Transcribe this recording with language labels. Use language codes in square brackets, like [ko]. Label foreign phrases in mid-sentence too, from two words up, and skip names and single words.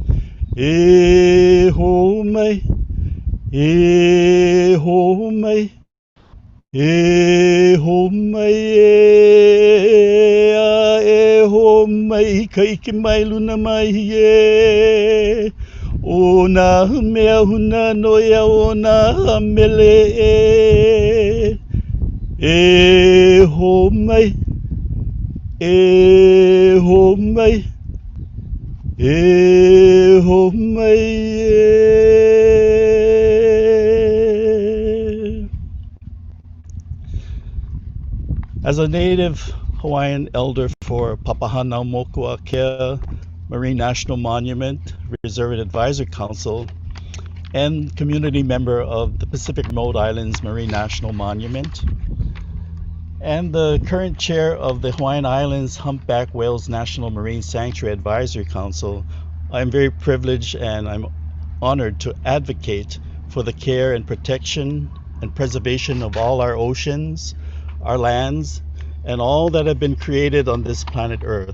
[haw] E ho mai, e ho mai, e ho mai e ho mai ka ike mai luna mai e. O nā mea huna noi au o nā mele e. E ho mai, e ho mai, e ho mai e. [en] As a native Hawaiian elder for Papahanaumokuakea Marine National Monument, Reserve Advisory Council, and community member of the Pacific Remote Islands Marine National Monument, and the current chair of the Hawaiian Islands Humpback Whales National Marine Sanctuary Advisory Council, I'm very privileged and I'm honored to advocate for the care and protection and preservation of all our oceans, our lands, and all that have been created on this planet Earth.